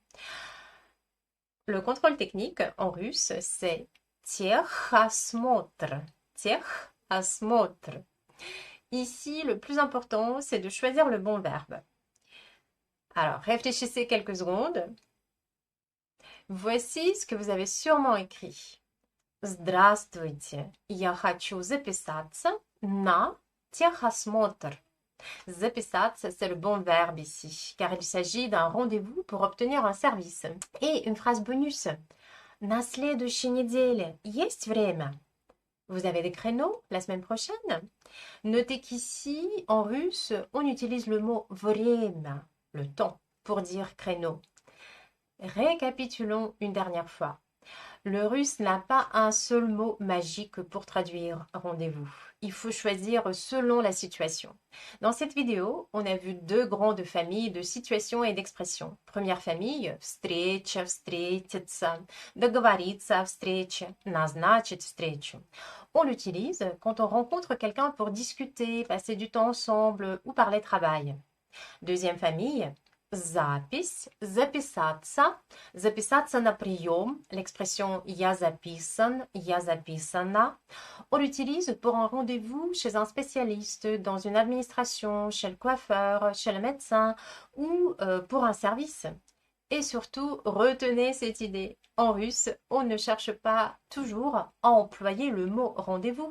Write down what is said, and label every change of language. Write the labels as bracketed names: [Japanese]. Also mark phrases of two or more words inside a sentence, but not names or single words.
[French] Le contrôle technique en russe, c'est техосмотр. Техосмотр. Ici, le plus important, c'est de choisir le bon verbe. Alors, réfléchissez quelques secondes. Voici ce que vous avez sûrement écrit. [Russian] Здравствуйте, я хочу записаться на техосмотр. [French] Записаться, c'est le bon verbe ici, car il s'agit d'un rendez-vous pour obtenir un service. Et une phrase bonus. [Russian] На следующей неделе есть время? [French] Vous avez des créneaux la semaine prochaine? Notez qu'ici, en russe, on utilise le mot время, le temps, pour dire créneau. Récapitulons une dernière fois. Le russe n'a pas un seul mot magique pour traduire rendez-vous. Il faut choisir selon la situation. Dans cette vidéo, on a vu deux grandes familles de situations et d'expressions. Première famille, [Russian] встреча, встретиться, договориться о встрече, назначить встречу. [French] On l'utilise quand on rencontre quelqu'un pour discuter, passer du temps ensemble ou parler travail. Deuxième famille, [Russian] запись, записаться, записаться на прием, l'expression я записан, я записана. [French] On l'utilise pour un rendez-vous chez un spécialiste, dans une administration, chez le coiffeur, chez le médecin ou pour un service. Et surtout, retenez cette idée. En russe, on ne cherche pas toujours à employer le mot rendez-vous.